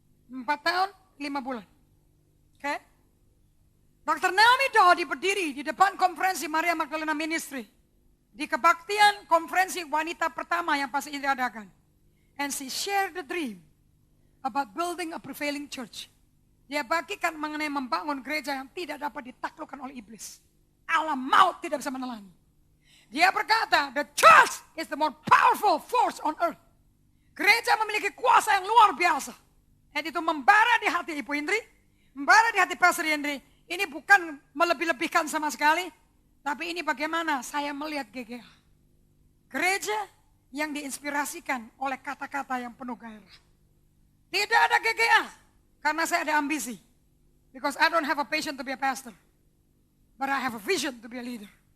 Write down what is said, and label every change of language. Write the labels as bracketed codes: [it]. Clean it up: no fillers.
[id] 4 tahun, 5 bulan. Oke? Dr. Naomi Dodi berdiri di depan konferensi Maria Magdalena Ministry. Di kebaktian konferensi wanita pertama yang pasti diadakan. [en] And she shared the dream about building a prevailing church. [id] Dia bagikan mengenai membangun gereja yang tidak dapat ditaklukkan oleh iblis. Alam maut tidak bisa menelannya. Dia berkata, [en] the church is the more powerful force on earth. [id] Gereja memiliki kuasa yang luar biasa. Dan itu membara di hati Ibu Indri, membara di hati Pastor Hendri. Ini bukan melebih-lebihkan sama sekali, tapi ini bagaimana saya melihat GGA. Gereja yang diinspirasikan oleh kata-kata yang penuh gairah. Tidak ada GGA, karena saya ada ambisi. [en] Because I don't have a passion to be a pastor. But I have a vision to be a leader.